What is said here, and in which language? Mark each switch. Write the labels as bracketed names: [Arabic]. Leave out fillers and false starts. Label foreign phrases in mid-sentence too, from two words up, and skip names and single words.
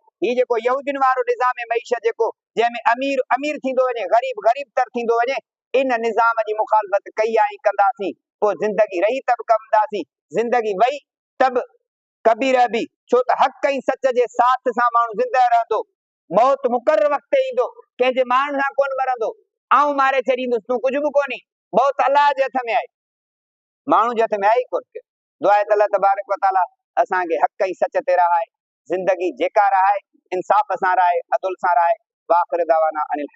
[Sindhi] ही जेको यहूदियुनि वारो निज़ाम मईशत जेको जंहिंमें अमीर अमीर थींदो वञे, गरीब गरीब तर थींदो वञे, इन निज़ाम जी मुखालफ़त कई आहे कंदासीं, पोइ ज़िंदगी रही तब कंदासीं, ज़िंदगी वई तब कबी रहबी। छो त हक़ ऐं सच जे साथ सां माण्हू ज़िंदह रहंदो, मौत मुक़र्रर वक़्त ते ईंदो, कंहिंजे माण्हू सां कोन मरंदो। आऊं मारे छॾींदुसि, तूं कुझु बि कोन्हे, मौत अलाह जे हथ में आहे, माण्हू जे हथ में आहे ई कोन। दुआ आहे त अल्लाह [Arabic] تبارك وتعالى [Sindhi] असांखे हक़ ऐं सच ते रहाए, ज़िंदगी जेका रहाए इंसाफ़ सां रहाए, अदल सां रहाए। [Arabic] وآخر دعوانا أن